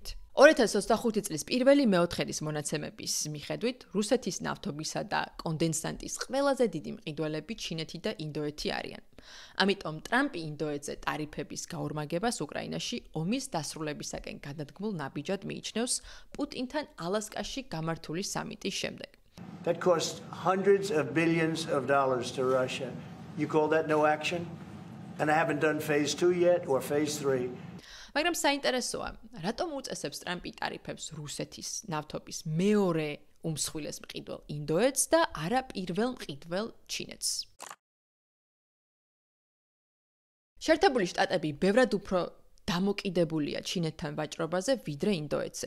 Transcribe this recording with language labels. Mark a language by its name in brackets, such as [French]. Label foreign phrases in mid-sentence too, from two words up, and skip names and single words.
[Georgian] 2025 წლის პირველი მეოთხედის მონაცემების მიხედვით რუსეთის ნავთობისა და კონდენსატის ყველაზე დიდი მყიდველები ჩინეთი და ინდოეთი არიან. ამიტომ ტრამპი ინდოეთზე ტარიფების გაორმაგებას უკრაინაში ომის დასრულებისაკენ გადადგმულ ნაბიჯად მიიჩნევს პუტინთან ალასკაში გამართული სამიტის შემდეგ. [English] That cost hundreds of billions of dollars to Russia. You call that no action? And I haven't done phase 2 yet or phase 3. [Georgian] მაგრამ საინტერესოა, რატომ უწესებს ტრამპი ტარიფებს რუსეთის ნავთობის მეორე უმსხვილეს მყიდველ ინდოეთს და არა პირველ მყიდველ ჩინეთს? შეერთებული შტატები ბევრად უფრო დამოკიდებულია ჩინეთთან ვაჭრობაზე ვიდრე ინდოეთზე.